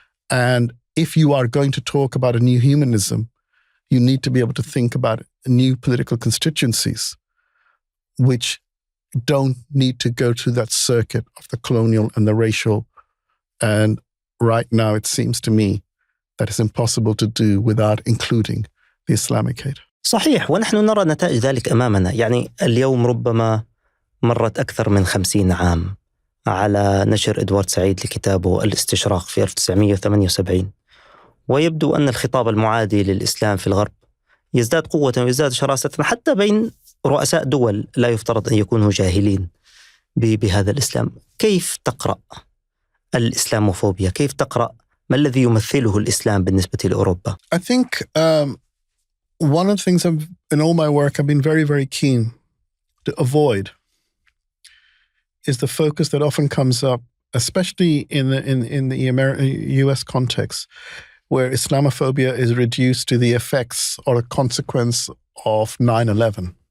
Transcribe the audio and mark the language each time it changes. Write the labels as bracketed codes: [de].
[en] And if you are going to talk about a new humanism, you need to be able to think about new political constituencies which don't need to go through that circuit of the colonial and the racial. And right now, it seems to me that it's impossible to do without including the Islamic hate. [ar] صحيح، ونحن نرى نتائج ذلك أمامنا. يعني اليوم ربما مرت أكثر من 50 عام على نشر إدوارد سعيد لكتابه الاستشراق في 1978، ويبدو أن الخطاب المعادي للإسلام في الغرب يزداد قوة ويزداد شراسة حتى بين رؤساء دول لا يفترض أن يكونوا جاهلين بهذا الإسلام. كيف تقرأ الإسلاموفوبيا؟ كيف تقرأ ما الذي يمثله الإسلام بالنسبة لأوروبا؟ [en] I think one of the things in all my work I've been very, very keen to avoid is the focus that often comes up, especially in the US context, where Islamophobia is reduced to the effects or a consequence of 9/11.